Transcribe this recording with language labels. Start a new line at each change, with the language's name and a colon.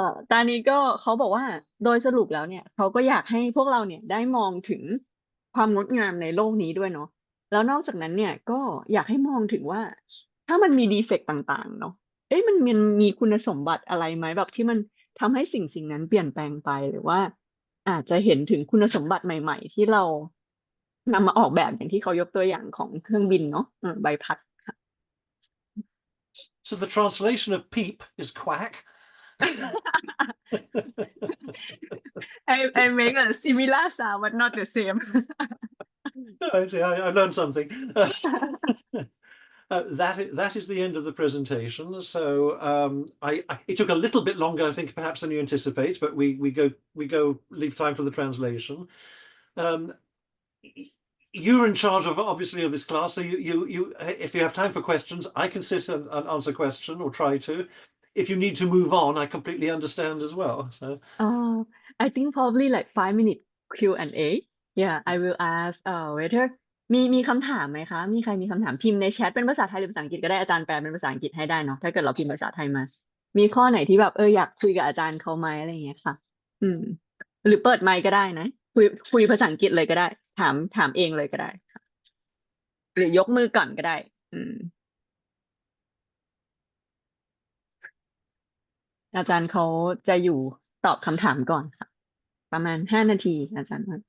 Thai: ตอนนี้ก็เขาบอกว่าโดยสรุปแล้วเนี่ยเขาก็อยากให้พวกเราเนี่ยได้มองถึงความงดงามในโลกนี้ด้วยเนาะแล้วนอกจากนั้นเนี่ยก็อยากให้มองถึงว่าถ้ามันมีดีเฟกต์ต่างๆเนาะเอ๊ะมันมีคุณสมบัติอะไรไหมแบบที่มันทำให้สิ่งนั้นเปลี่ยนแปลงไปหรือว่าอาจจะเห็นถึงคุณสมบัติใหม่ๆที่เรานำมาออกแบบอย่างที่เขายกตัวอย่างของเครื่องบินเนาะใบพัดค่ะ
English: So the translation of peep is quack. I make a similar sound but not the same. Actually, I learned something. That is the end of the presentation. So it took a little bit longer, I think, perhaps than you anticipate, but we go leave time for the translation. Um, you're in charge of obviously of this class, so you if you have time for questions, I can sit and answer a question or try to. If you need to move on, I completely understand as well. So Uh, I think probably like 5 minute Q&A. Yeah, I will ask whether
Thai: มีคำถามไหมคะมีใครมีคำถามพิมพ์ในแชทเป็นภาษาไทยหรือภาษาอังกฤษก็ได้อาจารย์แปลเป็นภาษาอังกฤษให้ได้เนาะถ้าเกิดเราพิมพ์ภาษาไทยมามีข้อไหนที่แบบอยากคุยกับอาจารย์เขาไหมอะไรอย่างเงี้ยค่ะอืมหรือเปิดไมค์ก็ได้นะคุยภาษาอังกฤษเลยก็ได้ถามเองเลยก็ได้ค่ะหรือยกมือก่อนก็ได้อืมอาจารย์เขาจะอยู่ตอบคำถามก่อนค่ะประมาณ5 นาทีอาจารย์